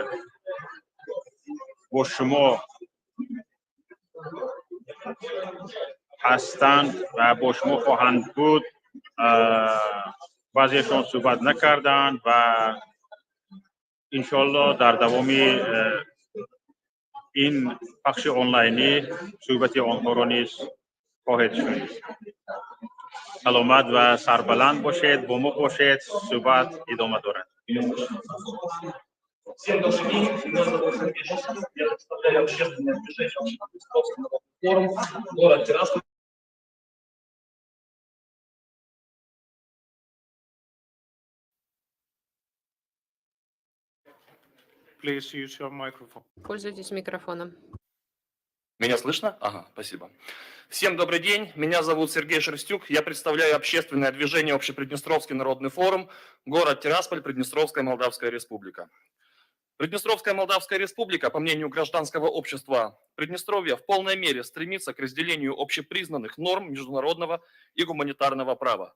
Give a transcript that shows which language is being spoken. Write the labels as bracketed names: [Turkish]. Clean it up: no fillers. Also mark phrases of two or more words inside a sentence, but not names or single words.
[Tajik] با شما هستند و با شما خواهند بود بعضیشان صحبت نکردند و انشالله در دوام این پخش آنلاینی صحبت آنها را نیز خواهد شد. سلامت و سربلند باشید، با ما باشید، صحبت ادامه دارد. [Russian] Всем добрый день. Меня зовут Сергей Шестов. Я представляю общественное движение Общеприднестровский форум, город Тирасполь. [English] Please use your microphone. [Russian] Пользуйтесь микрофоном. Меня слышно? Ага, спасибо. Всем добрый день. Меня зовут Сергей Шерстюк. Я представляю общественное движение Общеприднестровский народный форум, город Тирасполь, Приднестровская Молдавская Республика. Приднестровская Молдавская Республика, по мнению гражданского общества Приднестровья, в полной мере стремится к разделению общепризнанных норм международного и гуманитарного права.